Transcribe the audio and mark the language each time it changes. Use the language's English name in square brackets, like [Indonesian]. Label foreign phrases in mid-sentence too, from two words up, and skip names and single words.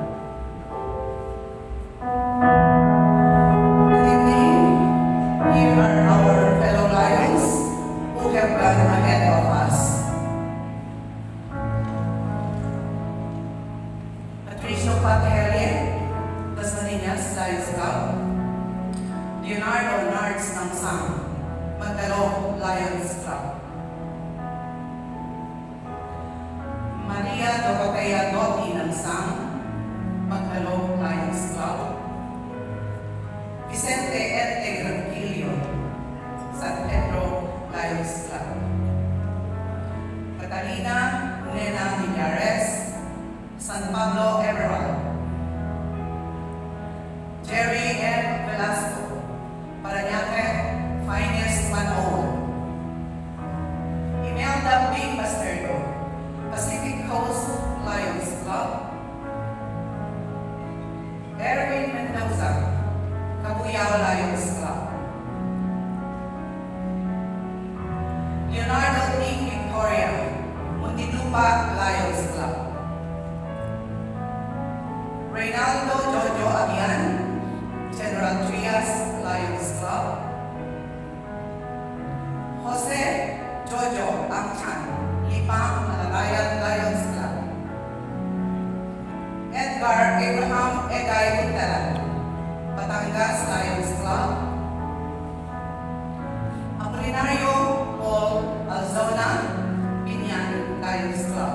[English] Good evening. Here are our fellow Lions who have gone ahead of us. Patricio Patelier, Dasmariñas Lions Club. Leonardo Nards ng Sang, Magdalong Lions Club. Maria Dorotea Dotti ng Sang, Magdalong Lions Club. Vicente Erte Granquillo, San Pedro Lions Club. Catalina Nena Millares, San Pablo Emerald. Jerry M. Velasco, Parañaque Finest Manoa. Imelda B. Basterdo, Pacific Coast Lions Club. Erwin Mendoza, Cabuyao Lions Club. Leonardo D. Victoria, Muntinlupa Lions Club. Reynaldo Jojo Abian, General Trias Lions Club. Jose Jojo Angchan, Lipang Malalayan Lions Club. Edgar Abraham Egay Puntalan, Batangas Lions Club. Apolinario Paul Alzona, Binyan Lions Club.